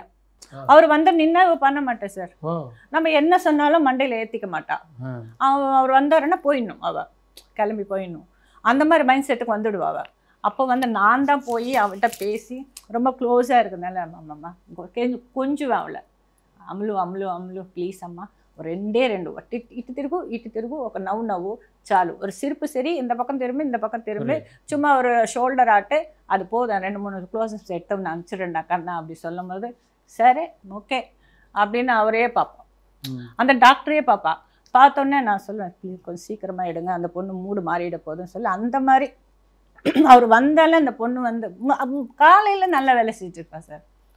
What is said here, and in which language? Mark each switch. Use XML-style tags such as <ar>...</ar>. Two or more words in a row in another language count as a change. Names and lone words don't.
<ta>அவர் வந்து நின்னா இவ பண்ண மாட்டேன் சார். நம்ம என்ன சொன்னாலும் மண்டையில் ஏற்றிக்க மாட்டா. அவர் வந்தாருன்னா போயிடணும், அவள் கிளம்பி போயிடணும். அந்த மாதிரி</ta> <en>mind setக்கு</en> <ta>வந்துடுவா அவள். அப்போ வந்து நான் தான் போய் அவள்கிட்ட பேசி ரொம்ப க்ளோஸாக இருக்குதுனால அம்மா கொஞ்சம் அவளை</ta> <te>అమ్లు ప్లీజ్ అమ్మ 2 ఇటు తిరుగు ఒక నవ్వు చాలు,</te> <ta>ஒரு சிரிப்பு சரி, இந்த பக்கம் திரும்பி சும்மா ஒரு ஷோல்டர் ஆட்டு அது போதும், 2-3 க்ளோசப்ஸ் எடுத்து நான் அனுப்பிச்சிடுறேன்டா கண்ணா அப்படி சொல்லும் போது சரி ஓகே அப்படின்னு அவரே பார்ப்போம். அந்த டாக்டரே பார்ப்பா. பார்த்தோன்னே நான் சொல்லுவேன் ப்ளீஸ் கொஞ்சம் சீக்கிரமாக எடுங்க, அந்த பொண்ணு மூடு மாறிட போதுன்னு சொல்லி அந்த மாதிரி அவர் வந்தாலும் அந்த பொண்ணு வந்து காலையில் நல்ல வேலை செஞ்சுருப்பா சார்.</ta>